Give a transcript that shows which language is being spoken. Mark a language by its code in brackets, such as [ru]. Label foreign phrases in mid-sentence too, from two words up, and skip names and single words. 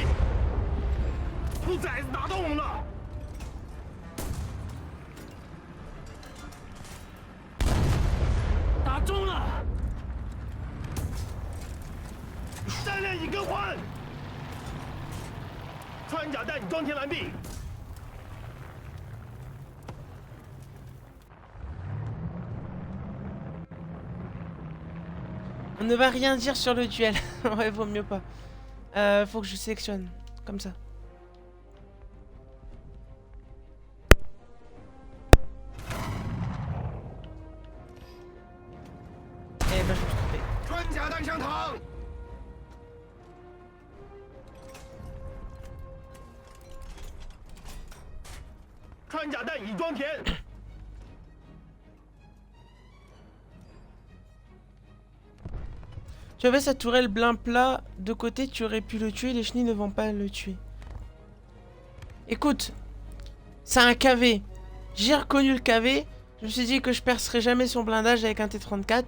[zh] 兔崽子打到我们了！打中了！弹链已更换。穿甲弹装填完毕。 [fr] On ne va rien dire sur le duel. Ouais, vaut mieux pas. Faut que je sélectionne. Comme ça. Eh ben, je me suis trompé. [zh] 穿甲弹上膛。穿甲弹已装填。 [fr] Tu avais sa tourelle blanc plat de côté, tu aurais pu le tuer, les chenilles ne vont pas le tuer. Écoute, c'est un KV. J'ai reconnu le KV, je me suis dit que je percerais jamais son blindage avec un T-34.